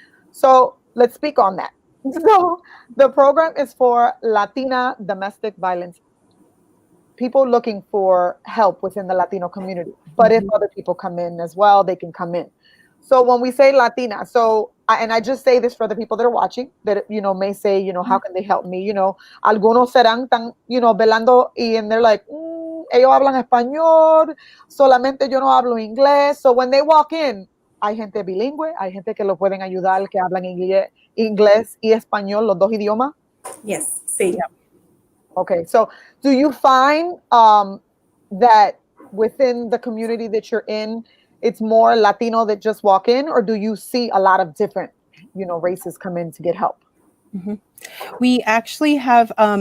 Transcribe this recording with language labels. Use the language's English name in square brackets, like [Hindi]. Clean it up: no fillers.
[English] So let's speak on that. So the program is for Latina domestic violence, people looking for help within the Latino community. But if other people come in as well, they can come in. So when we say Latina, and I just say this for the people that are watching, that, may say, how can they help me? [Spanish] Algunos serán tan, velando, [English] and they're like, [Spanish] ellos hablan español, solamente yo no hablo inglés. [English] So when they walk in, [Spanish] hay gente bilingüe, hay gente que lo pueden ayudar, que hablan inglés y español, los dos idiomas. [English] Yes, sí. Yeah. Okay, so do you find that within the community that you're in, it's more Latino that just walk in, or do you see a lot of different, races come in to get help? We actually have